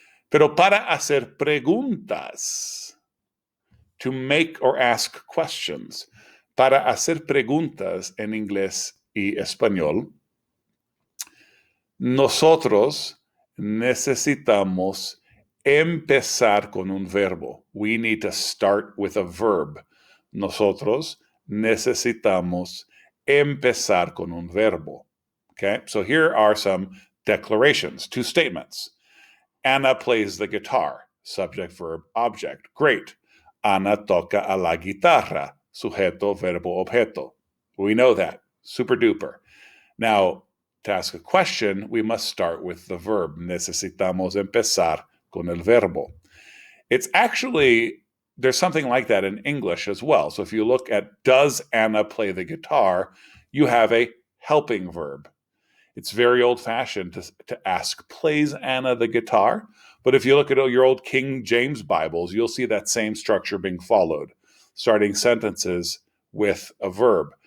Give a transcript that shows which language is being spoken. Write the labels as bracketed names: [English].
[Spanish] Pero para hacer preguntas, [English] to make or ask questions, [Spanish] para hacer preguntas en inglés y español, nosotros necesitamos empezar con un verbo. [English] We need to start with a verb. [Spanish] Nosotros necesitamos empezar con un verbo. [English] Okay, so here are some declarations, 2 statements. Anna plays the guitar. Subject, verb, object. Great. [Spanish] Ana toca a la guitarra. Sujeto, verbo, objeto. [English] We know that. Super duper. Now, to ask a question, we must start with the verb. [Spanish] Necesitamos empezar con el verbo. [English] It's actually, there's something like that in English as well. So if you look at does Anna play the guitar, you have a helping verb. It's very old-fashioned to ask, plays Anna the guitar? But if you look at your old King James Bibles, you'll see that same structure being followed, starting sentences with a verb.